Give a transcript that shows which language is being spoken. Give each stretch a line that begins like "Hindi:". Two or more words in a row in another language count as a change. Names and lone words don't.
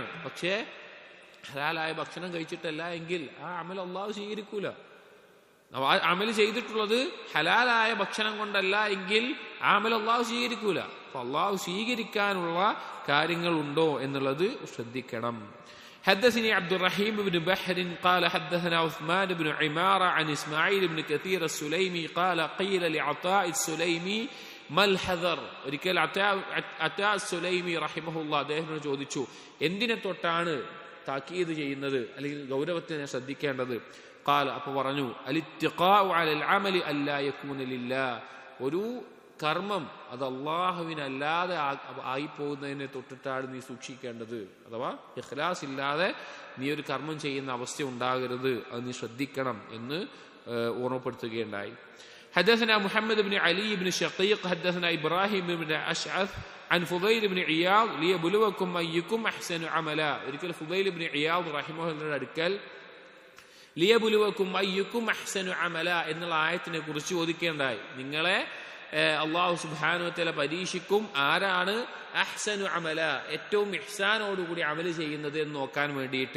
Malayalam: പക്ഷേ ഹലാലായ ഭക്ഷണം കഴിച്ചിട്ടല്ല എങ്കിൽ ആ അമൽ അള്ളാഹു സ്വീകരിക്കൂല. അമൽ ചെയ്തിട്ടുള്ളത് ഹലാലായ ഭക്ഷണം കൊണ്ടല്ല എങ്കിൽ ആ അമൽ അള്ളാഹു സ്വീകരിക്കൂല. അപ്പൊ അള്ളാഹു സ്വീകരിക്കാനുള്ള കാര്യങ്ങൾ ഉണ്ടോ എന്നുള്ളത് ശ്രദ്ധിക്കണം.
Arabic: حدثني عبد الرحيم بن بحر قال حدثنا عثمان بن عمارة عن إسماعيل بن كثير السليمي قال قيل لعطاء السليمي ما الحذر.
Malayalam: ഒരിക്കൽ അതാ സുലൈമി റഹിമഹുല്ലാഹ് അദ്ദേഹത്തിനോട് ചോദിച്ചു, എന്തിനെ തൊട്ടാണ് താക്കീത് ചെയ്യുന്നത്, അല്ലെങ്കിൽ ഗൗരവത്തിനെ ശ്രദ്ധിക്കേണ്ടത്? ഖാല, അപ്പോൾ പറഞ്ഞു,
Arabic: الاتقاء على العمل ألا يكون لله,
Malayalam: ഒരു കർമ്മം അത് അള്ളാഹുവിനല്ലാതെ ആയിപ്പോകുന്നതിനെ തൊട്ടിട്ടാണ് നീ സൂക്ഷിക്കേണ്ടത്. അഥവാ ഇഖ്ലാസ് ഇല്ലാതെ നീ ഒരു കർമ്മം ചെയ്യുന്ന അവസ്ഥ ഉണ്ടാകരുത്, അത് നീ ശ്രദ്ധിക്കണം എന്ന് ഓർമ്മപ്പെടുത്തുകയുണ്ടായി.
Arabic: حدثنا محمد بن علي بن شقيق حدثنا إبراهيم بن أشعث عن فضيل بن عياض ليبلوكم أيكم أحسن عملا.
Malayalam: ഒരിക്കൽ ഫുദൈൽ ഇബ്നു ഇയാദ് റഹിമഹുല്ലാഹ് അടുക്കൽ
Arabic: ليبلوكم أيكم أحسن عملا
Malayalam: എന്നുള്ള ആയത്തിനെ കുറിച്ച് ചോദിക്കേണ്ടായി. നിങ്ങളെ അള്ളാഹു
Arabic: سبحانه وتعالى
Malayalam: പരീക്ഷിക്കും ആരാണ്
Arabic: أحسن عملا,
Malayalam: ഏറ്റവും ഇഹ്സാനോടുകൂടി അമല് ചെയ്യുന്നത് എന്ന് നോക്കാൻ വേണ്ടിയിട്ട്.